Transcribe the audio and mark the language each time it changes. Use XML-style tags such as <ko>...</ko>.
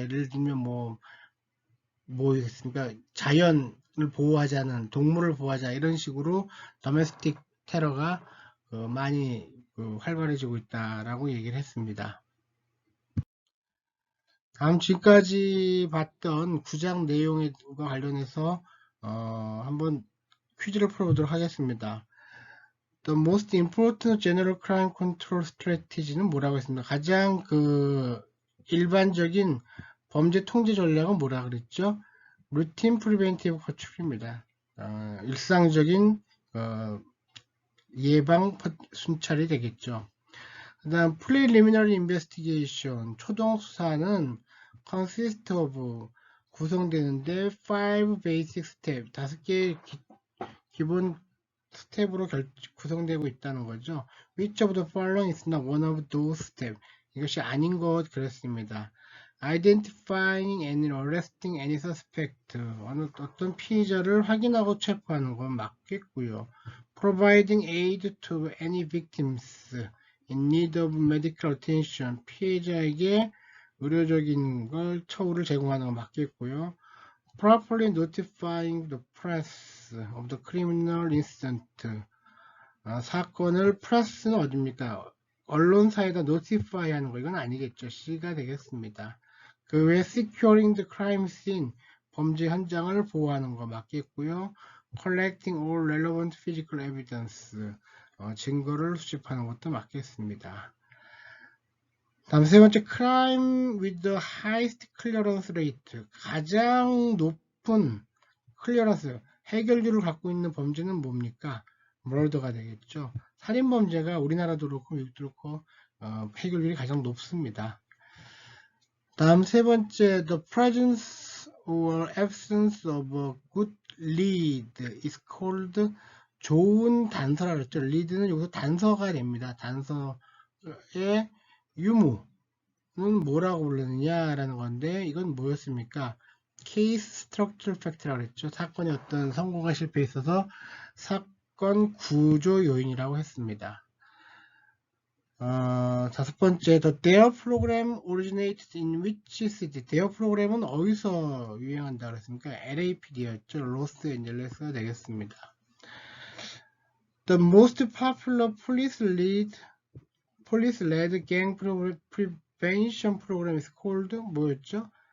<ko>예를 들면 뭐겠습니까? 자연을 보호하자는, 동물을 보호하자 이런 식으로 도메스틱 테러가 많이 활발해지고 있다라고 얘기를 했습니다. 다음 지금까지 봤던 구장 내용과 관련해서 한번 퀴즈를 풀어보도록 하겠습니다.</ko> <en>The most important general crime control strategy는</en> <ko>뭐라고 했습니다. 가장 일반적인 범죄 통제 전략은 뭐라 그랬죠? 루틴 프리벤티브 컨트롤입니다. 일상적인 예방 순찰이 되겠죠. 그 다음</ko> <en>preliminary investigation</en> <ko>초동 수사는</ko> <en>consist of</en> <ko>구성되는데</ko> <en>5 basic step</en> <ko>5개의 기본 스텝으로 구성되고 있다는 거죠.</ko> <en>Which of the following is not one of those steps?</en> <ko>이것이 아닌 것 그랬습니다.</ko> <en>Identifying and arresting any suspect.</en> <ko>어떤 피의자를 확인하고 체포하는 건 맞겠고요.</ko> <en>Providing aid to any victims in need of medical attention.</en> <ko>피해자에게 의료적인 처우를 제공하는 건 맞겠고요.</ko> <en>Properly notifying the press of the criminal incident.</en> <ko>사건을 press는 어딥니까? 언론사에다 notify 하는 거 이건 아니겠죠. C가 되겠습니다. 그 외에</ko> <en>securing the crime scene</en> <ko>범죄 현장을 보호하는 거 맞겠고요.</ko> <en>collecting all relevant physical evidence</en> <ko>증거를 수집하는 것도 맞겠습니다. 다음 세 번째,</ko> <en>crime with the highest clearance rate.</en> <ko>가장 높은 클리어런스, 해결률을 갖고 있는 범죄는 뭡니까? 머더가 되겠죠. 살인범죄가 우리나라도 그렇고 미국도 그렇고 해결률이 가장 높습니다. 다음 세 번째,</ko> <en>the presence or absence of a good lead is called</en> <ko>좋은 단서라고 했죠. lead는 여기서 단서가 됩니다. 단서의 유무는 뭐라고 부르느냐라는 건데, 이건 뭐였습니까? 케이스 스트럭처럴 팩트라고 했죠. 사건의 어떤 성공과 실패에 있어서 사건 구조 요인이라고 했습니다. 다섯 번째,</ko> <en>the DARE program originated in which city?</en> <ko>DARE 프로그램은 어디서 유행한다 그랬습니까? LAPD였죠. 로스앤젤레스가 되겠습니다.</ko> <en>The most popular police-led gang prevention program is called</en> <ko>뭐였죠?</ko>